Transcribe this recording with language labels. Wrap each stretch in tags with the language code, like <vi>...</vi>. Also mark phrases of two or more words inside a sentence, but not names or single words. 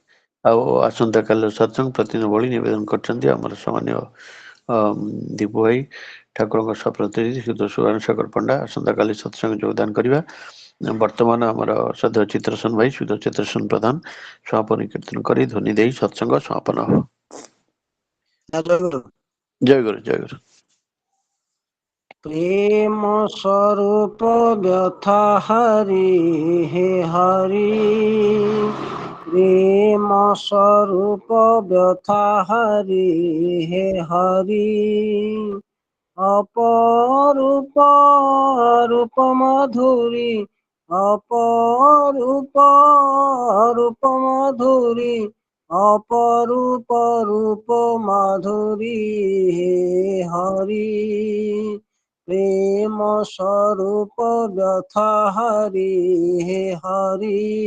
<or>ଆଉ ଆସନ୍ତା କାଲିର ସତ୍ସଙ୍ଗ ପ୍ରତିଦିନ ଭଳି ନିବେଦନ କରିଛନ୍ତି ଆମର ସମ୍ମାନୀୟ ଦୀପୁ ଭାଇ ଠାକୁରଙ୍କ ସପ୍ରତିନିଧି ସୁଧ ସୁବର୍ଣ୍ଣ ସାଗର ପଣ୍ଡା ଆସନ୍ତାକାଲି ସତ୍ସଙ୍ଗ ଯୋଗଦାନ କରିବା। ବର୍ତ୍ତମାନ ଆମର ସଦ୍ୟ ଚିତ୍ରସେନ ଭାଇ ସୁଧ ଚିତ୍ରସେନ ପ୍ରଧାନ ସମାପନ କୀର୍ତ୍ତନ କରି ଧ୍ୱନି ଦେଇ ସତ୍ସଙ୍ଗ ସମାପନ ହବ। ଜୟ ଗୁରୁ, ଜୟ ଗୁରୁ।</or> <bn>প্রেম স্বরূপ ব্যথা হরি হে হরি, প্রেম স্বরূপ ব্যথা হরি হে হরি, অপরূপ রূপ মধুরী, অপরূপ রূপ মধুরী, অপরূপ রূপ মাধুরী হে হরি, প্রেম স্বরূপ ব্যথা হরি হে হরি,</bn>